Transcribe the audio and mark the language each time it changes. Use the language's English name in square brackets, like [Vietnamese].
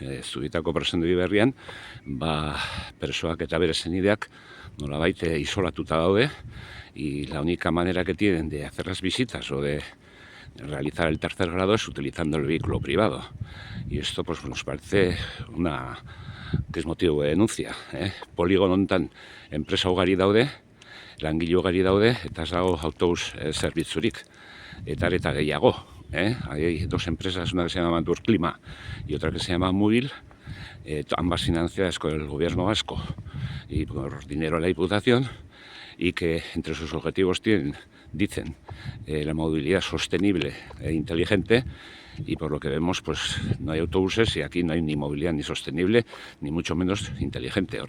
[Basque] Zubietako presondegi berrian, presoak eta bere senideak nolabait isolatuta daude, [Spanish] y la única manera que tienen de hacer las visitas o de realizar el tercer grado es utilizando el vehículo privado. Y esto pues nos parece que es motivo de denuncia. [Basque] Poligono honetan enpresa ugari daude, langile ugari daude, eta ez dago autobus zerbitzurik. Eta gehiago. [Spanish] Hay dos empresas, una que se llama Durclima y otra que se llama Móvil, ambas financiadas con el gobierno vasco y por dinero de la Diputación, y que entre sus objetivos dicen la movilidad sostenible e inteligente, y por lo que vemos pues no hay autobuses y aquí no hay ni movilidad ni sostenible ni mucho menos inteligente.